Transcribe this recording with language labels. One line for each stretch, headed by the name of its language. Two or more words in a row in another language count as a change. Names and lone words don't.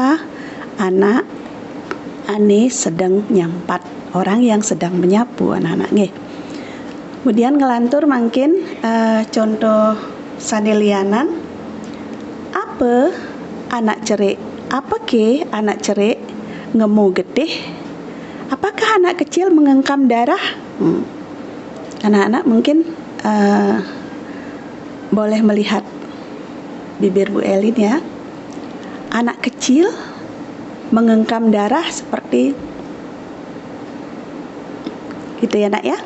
Balinese: Anak ane sedang nyampat,
Indonesian: orang yang sedang menyapu anak-anak nggih.
Balinese: Kemudian ngelantur mungkin contoh sanelianan Apa anak cerik? Apa ke anak cerik ngemu getih?
Indonesian: Apakah anak kecil mengengkam darah? Anak-anak mungkin boleh melihat bibir Bu Elin ya. Anak kecil mengengkam darah seperti gitu ya nak ya.